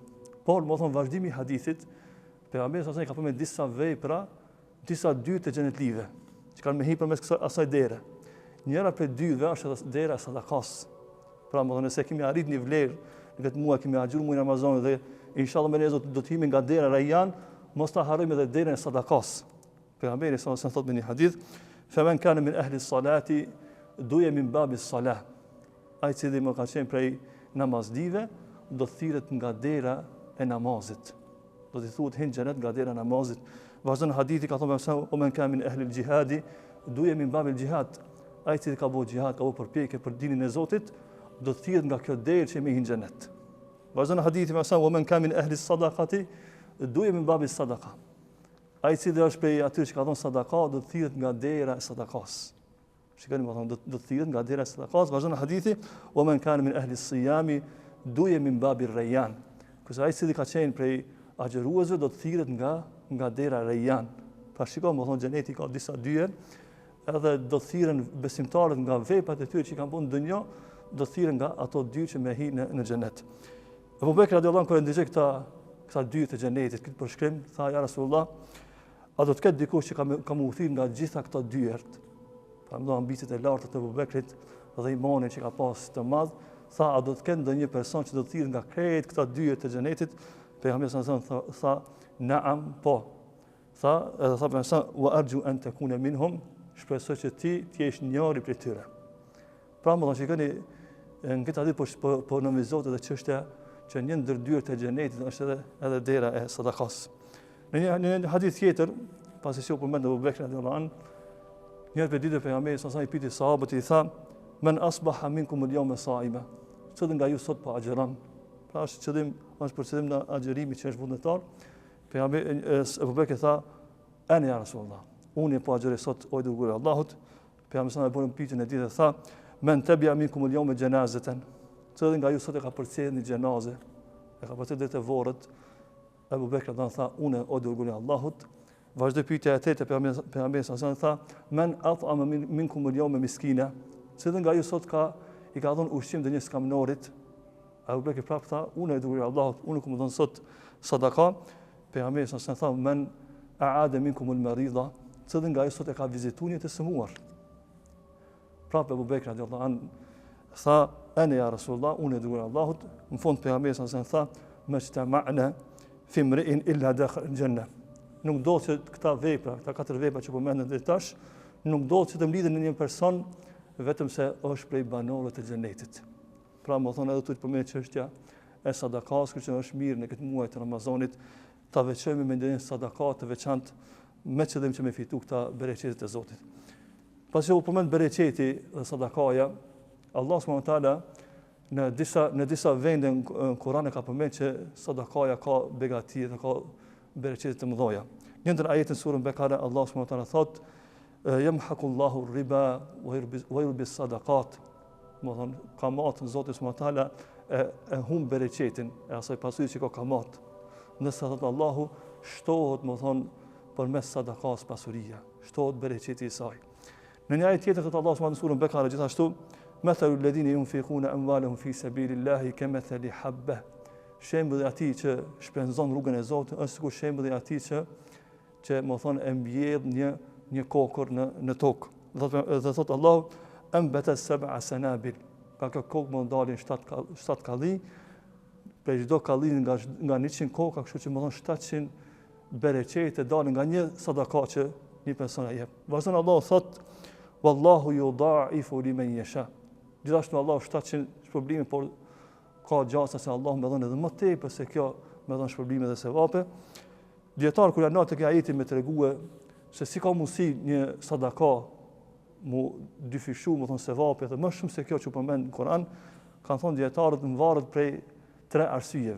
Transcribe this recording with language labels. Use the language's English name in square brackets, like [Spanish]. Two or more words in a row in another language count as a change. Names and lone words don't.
[Albanian] Por më thonë vazhdimi i hadithit, pejgamberi [Arabic] صلى الله عليه وسلم [Albanian] ka përmendur disa vepra, disa dyert të xhenetlive që kanë me hip përmes asaj dere. Njëra prej dyve është dera e sadakas. Pra më thonë, nëse kemi arrit një vlerë në këtë muaj, kemi agjëruar muajin e Ramazanit dhe inshallah me lezo do të himi nga dera Rayyan, mos ta harrojmë edhe derën e sadakas. Pejgamberi [Arabic] صلى الله عليه وسلم [Albanian] thotë në një hadith, [Arabic] "فمن كان من أهل الصلاة دعي من باب الصلاة." [Albanian] Ai që dhe më ka qenë prej namazdive, do të thirret nga dera e namazit. Do të thuhet hin xhenet nga dera e namazit. Vazhdon hadithi ka thonë [Arabic] ومن كان من أهل الجهاد دعي من باب الجهاد. [Albanian] Ai që ka bëu jihad, ka bëu përpjekje për dinin e Zotit, do të thirret nga kjo derë që me hin xhenet. Vazhdon hadithi me [Arabic] ومن كان من أهل الصدقة دعي من باب الصدقة. [Albanian] Ai që është prej atyre që ka dhënë sadaka, do të thirret nga dera e sadakas. Shikoni më thonë, do të thirret nga dera e sadakas. Vazhdon hadithi [Arabic] ومن كان من أهل الصيام دعي من باب الريان. [Albanian] Kurse ai që ka qenë prej agjëruesve do të thirret nga dera Rayyan. Pra shikoj, më thonë, xheneti ka disa dyert, edhe do të thirren besimtarët nga veprat e tyre që kanë bërë në dunjë, do të thirren nga ato dyert që me hi në xhenet. Abu Bekr [Arabic] رضي الله عنه [Albanian] kur ndjej këta dyert e xhenetit, këtë përshkrim, tha [Arabic] يا رسول الله, [Albanian] a do të ketë dikush që ka më u thirr nga gjitha këto dyert? Pra ndo ambicet e larta të Abu Bekrit dhe imanin që ka pas të madh, tha a do të ketë ndonjë person që do të thirr nga krejt këta dyert e xhenetit? Pejgamberi [Arabic] صلى الله عليه وسلم [Albanian] tha na'am, po. Tha edhe tha pejgamberi [Arabic] وأرجو أن تكون منهم, [Albanian] shpresoj që ti jesh njëri prej tyre. Pra më thonë, shikoni, në këtë hadith po nënvizot edhe çështja që një ndër dyert e xhenetit është edhe dera e sadakas. Në një hadith tjetër, pasi që u përmend Abu Bekr [Arabic] رضي الله عنه, [Albanian] një prej ditëve pejgamberi [Arabic] صلى الله عليه وسلم [Albanian] i pyeti sahabët i tha [Arabic] من أصبح منكم اليوم صائما. [Albanian] Cili nga ju sot po agjeron? Pra është për qëllim në agjërimi që është vullnetar. Pejgamberi Abu Bekr tha [Arabic] أنا يا رسول الله. [Albanian] Unë po agjeroj sot o dërguari i Allahut. Pejgamberi sa e bën pyetjen e ditë dhe tha [Arabic] من تبع منكم اليوم جنازة. [Albanian] Cili nga ju sot e ka përcjellë një xhenazë, e ka përcjellë deri te vorrët. Abu Bekr tha unë o dërguari i Allahut. Vazhdoi pyetja e tretë, pejgamberi sa tha [Arabic] من أطعم منكم اليوم مسكينا. [Albanian] Cili nga ju sot i ka dhënë ushqim dhe një skamnorit? Abu Bekr prap tha, unë e dërguari i Allahut, unë kam dhënë sot sadaka. Pejgamberi sa tha [Arabic] من عاد منكم المريض. [Albanian] Cili nga ju sot e ka vizituar një të sëmuar? [Arabic] Prap Abu Bekr رضي الله عنه tha أنا يا رسول الله, [Albanian] unë e dërguari i Allahut. Në fund pejgamberi sa tha [Arabic] ما اجتمعن في امرئ إلا دخل الجنة. [Albanian] Nuk do që këta vepra, këta katër vepra që përmenden deri tash, nuk do që të mlidhen në një person vetëm se është prej banorëve të xhenetit. Pra më thonë edhe të përmend çështja e sadakas, që është mirë në këtë muaj të Ramazanit, ta veçojmë me ndonjë sadaka të veçantë me qëllim që me fitu këta bereqetet e Zotit. Pasi u përmend bereqeti dhe sadakaja, Allah [Arabic] سبحانه وتعالى [Albanian] në disa vende në Kur'an e ka përmendur që sadakaja ka begati dhe ka bereqete të mëdha. Një ndër ajetin surën Bekara Allah [Arabic] سبحانه وتعالى [Albanian] thot [Arabic] يمحق الله الربا ويربي الصدقات. [Albanian] Do të thonë kamat Zoti [Arabic] سبحانه وتعالى [Albanian] e humb bereqetin e asaj pasurie që ka kamat. Nëse thot Allahu shtohet, do të thonë përmes sadakas pasuria, shtohet bereqeti i saj. Në një ajet tjetër thot Allah [Arabic] سبحانه وتعالى [Albanian] në surën Bekara gjithashtu [Arabic] مثل الذين ينفقون أموالهم في سبيل الله كمثل حبة. [Albanian] Shembulli i atij që shpenzon rrugën e Zotit është sikur shembulli i atij që më thon e mbjedh një kokër në tokë. Dhe thot Allahu [Arabic] أنبتت سبع سنابل. [Albanian] Ka kjo kokë më dalin 7 kalli, për çdo kalli nga 100 koka, kështu që më thon 700 bereqete dalin nga një sadaka që një person e jep. Vazhdon Allahu thot [Arabic] والله يضاعف لمن يشاء. [Albanian] Gjithashtu Allahu 700 shpërblime, por ka gjasa se Allahu më dhon edhe më tepër se kjo, më dhon shpërblime dhe sevape. Dietar kur janë tek ajeti më tregue se si ka mundësi një sadaka mu dyfishu, më thon sevape dhe më shumë se kjo që përmend në Kur'an, kanë thonë dietarët varet prej 3 arsyeve.